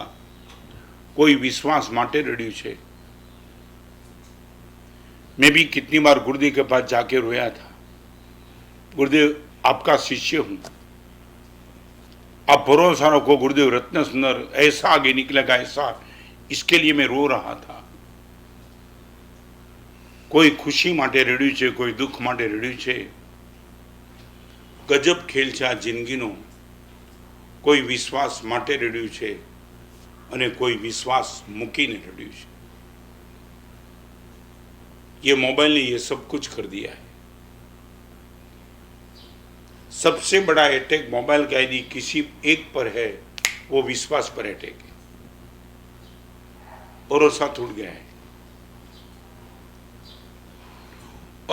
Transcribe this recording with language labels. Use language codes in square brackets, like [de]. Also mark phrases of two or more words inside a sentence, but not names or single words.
[gu] કોઈ વિશ્વાસ માટે રડ્યું છે। [hi] मैं भी कितनी बार गुरुदेव के पास जाके रोया था, गुरुदेव आपका शिष्य हूं, आप भरोसा रखो गुरुदेव, रत्न सुंदर ऐसा आगे निकलेगा, ऐसा, इसके लिए मैं रो रहा था। [gu] કોઈ ખુશી માટે રડ્યું છે, કોઈ દુખ માટે રડ્યું છે। ગજબ ખેલ છે આ જિંદગીનો। કોઈ વિશ્વાસ માટે રડ્યું છે અને કોઈ વિશ્વાસ મૂકીને રડ્યું છે। [hi] ये मोबाइल ने ये सब कुछ कर दिया है। सबसे बड़ा अटैक मोबाइल का यदि किसी एक पर है, वो विश्वास पर अटैक है। भरोसा टूट गया है।